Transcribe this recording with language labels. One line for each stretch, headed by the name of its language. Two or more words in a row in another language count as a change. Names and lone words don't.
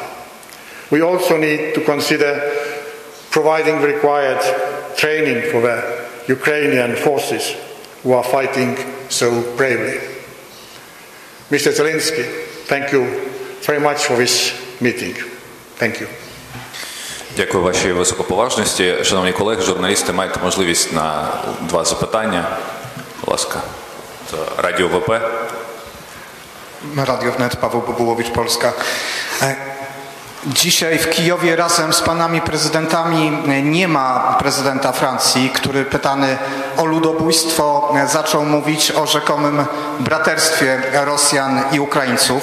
English: We also need to consider providing the required training for the Ukrainian forces who are fighting so bravely. Mr. Zelensky, thank you very much for this meeting. Thank you.
Ukrainian: Дякую вашій високоповажності. Шановні колеги, журналісти, маєте можливість на 2 запитання. Будь ласка. Радіо ВП.
Polish: Radio Wnet, Paweł Bobułowicz, Polska. Dzisiaj w Kijowie razem z panami prezydentami nie ma prezydenta Francji, który pytany o ludobójstwo zaczął mówić o rzekomym braterstwie Rosjan i Ukraińców.